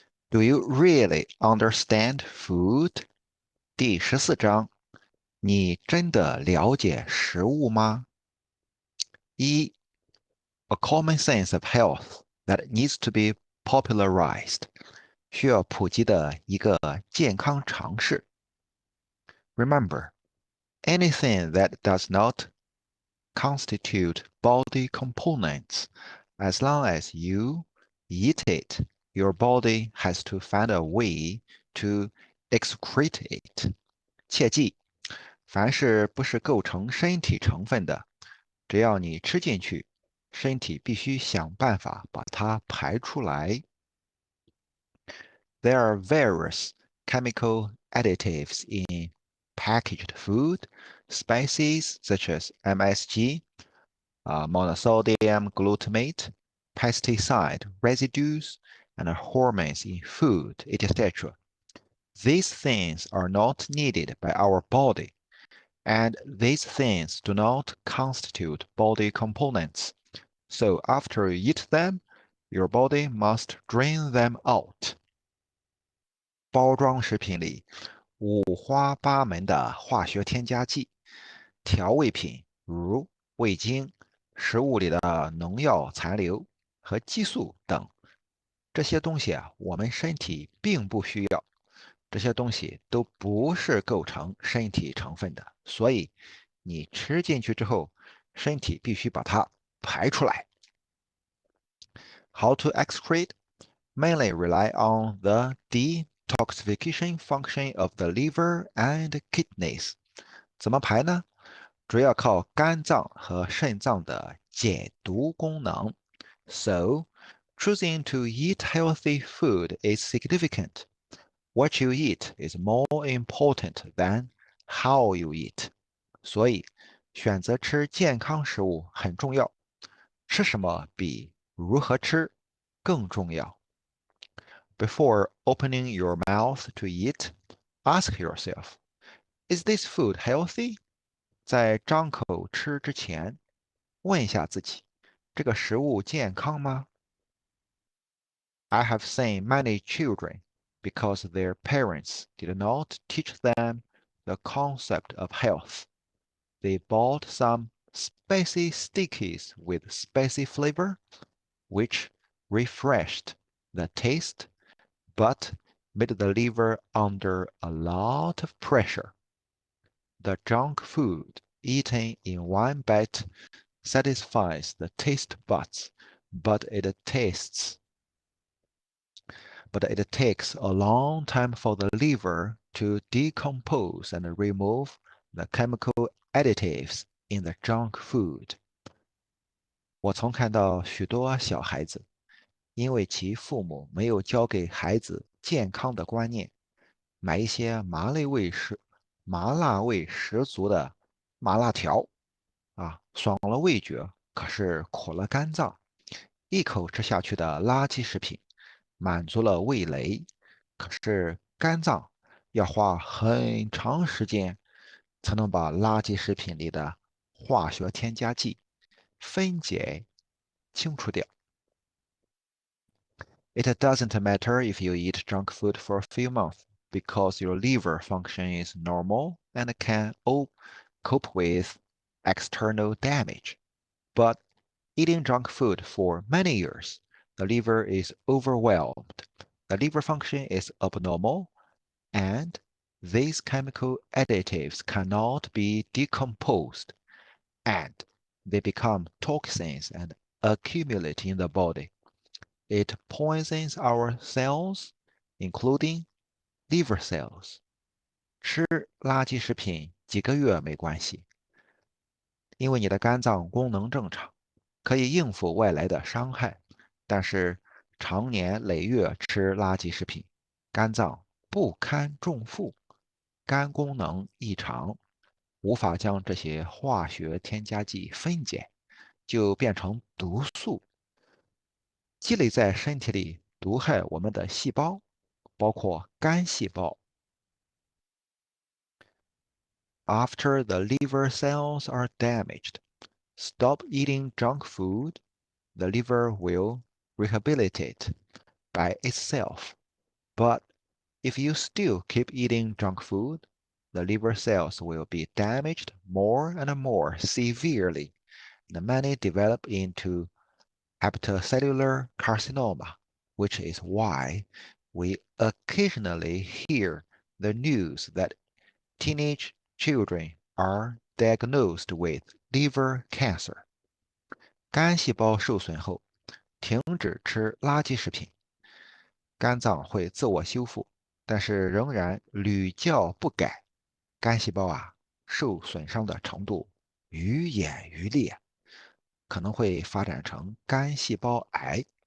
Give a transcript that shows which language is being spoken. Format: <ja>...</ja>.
<en>Do you really understand food?</en> <zh>第14章，你真的了解食物吗？</zh> <en>一 A common sense of health that needs to be popularized.</en> <zh>需要普及的一个健康常识。</zh> <en>Remember, anything that does not constitute body components, as long as you eat it, your body has to find a way to excrete it.</en> <zh>切记，凡是不是构成身体成分的，只要你吃进去，身体必须想办法把它排出来。</zh> <en>There are various chemical additives in packaged food, species such as MSG, monosodium glutamate, pesticide residues, and hormones in food, etc. These things are not needed by our body, and these things do not constitute body components. So after you eat them, your body must drain them out.</en> <zh>包装食品里五花八门的化学添加剂、调味品如味精、食物里的农药残留和激素等，这些东西啊，我们身体并不需要。这些东西都不是构成身体成分的，所以你吃进去之后，身体必须把它排出来。</zh> <en>How to excrete? Mainly rely on the detoxification function of the liver and kidneys.</en> <zh>怎么排呢？主要靠肝脏和肾脏的解毒功能。</zh> <en>So, choosing to eat healthy food is significant. What you eat is more important than how you eat.</en> <zh>所以，选择吃健康食物很重要。吃什么比如何吃更重要。</zh> <en>Before opening your mouth to eat, ask yourself, is this food healthy?</en> <zh>在张口吃之前，问一下自己，这个食物健康吗？</zh> <en>I have seen many children, because their parents did not teach them the concept of health. They bought some spicy stickies with spicy flavor, which refreshed the taste, but made the liver under a lot of pressure. The junk food eaten in one bite satisfies the taste buds, but it takes a long time for the liver to decompose and remove the chemical additives in the junk food.</en> <zh>我曾看到许多小孩子，因为其父母没有教给孩子健康的观念，买一些麻辣味十足的麻辣条，爽了味觉，可是苦了肝脏。一口吃下去的垃圾食品，满足了味蕾，可是肝脏要花很长时间才能把垃圾食品里的化学添加剂分解清除掉。</zh> <en>It doesn't matter if you eat junk food for a few months because your liver function is normal and can cope with external damage. But eating junk food for many years, the liver is overwhelmed. The liver function is abnormal, and these chemical additives cannot be decomposed, and they become toxins and accumulate in the body. It poisons our cells, including liver cells.</en> <zh>吃垃圾食品几个月没关系，因为你的肝脏功能正常，可以应付外来的伤害。但是常年累月吃垃圾食品，肝脏不堪重负，肝功能异常，无法将这些化学添加剂分解，就变成毒素，积累在身体里，毒害我们的细胞，包括肝细胞。</zh> <en>After the liver cells are damaged, stop eating junk food. The liver will rehabilitate by itself. But if you still keep eating junk food, the liver cells will be damaged more and more severely, and many develop into hepatocellular carcinoma, which is why we occasionally hear the news that teenage children are diagnosed with liver cancer.</en> <zh>肝细胞受损后，停止吃垃圾食品，肝脏会自我修复，但是仍然屡教不改，肝细胞受损伤的程度愈演愈烈，可能会发展成肝细胞癌。</zh>